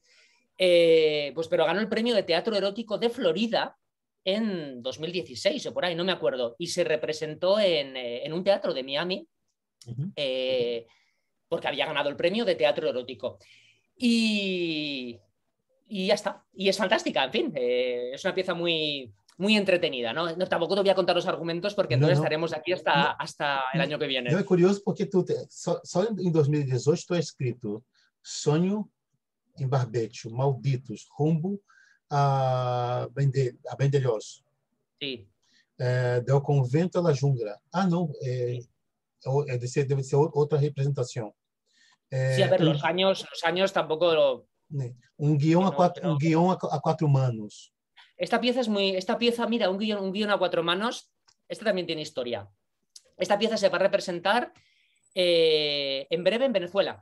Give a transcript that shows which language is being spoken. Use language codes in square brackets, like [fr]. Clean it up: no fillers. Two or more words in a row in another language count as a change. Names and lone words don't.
[es] Pues pero ganó el premio de teatro erótico de Florida en 2016 o por ahí, no me acuerdo, y se representó en un teatro de Miami, porque había ganado el premio de teatro erótico. Y ya está. Y es fantástica, en fin. Es una pieza muy, muy entretenida, ¿no? Tampoco te voy a contar los argumentos porque entonces estaremos aquí hasta el año que viene. [pt] Não, é curioso porque só em 2018 tu é escrito Sonho em Barbecho, Malditos, Rumbo a Bendelhós. [es] Sí. Del Convento a la Jungla. [pt] Ah, não, deve ser outra representação. [es] Sí, a ver, los años tampoco... Un guión a cuatro manos. Esta pieza, mira, un guión a cuatro manos, esta también tiene historia. Esta pieza se va a representar en breve en Venezuela.